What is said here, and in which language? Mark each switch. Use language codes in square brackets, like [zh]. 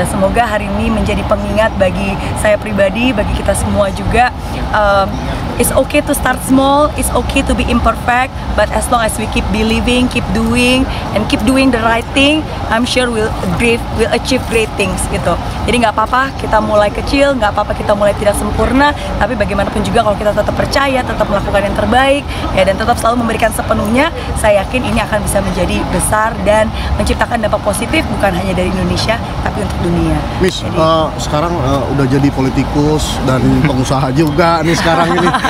[id] Dan semoga hari ini menjadi pengingat bagi saya pribadi, bagi kita semua juga. [en] It's okay to start small, it's okay to be imperfect, but as long as we keep believing, keep doing, and keep doing the right thing, I'm sure we'll achieve great things gitu. [id] Jadi nggak apa-apa kita mulai kecil, nggak apa-apa kita mulai tidak sempurna, tapi bagaimanapun juga kalau kita tetap percaya, tetap melakukan yang terbaik, ya, dan tetap selalu memberikan sepenuhnya, saya yakin ini akan bisa menjadi besar dan menciptakan dampak positif bukan hanya dari Indonesia, tapi untuk dunia. Miss, sekarang udah jadi politikus dan pengusaha juga nih sekarang ini.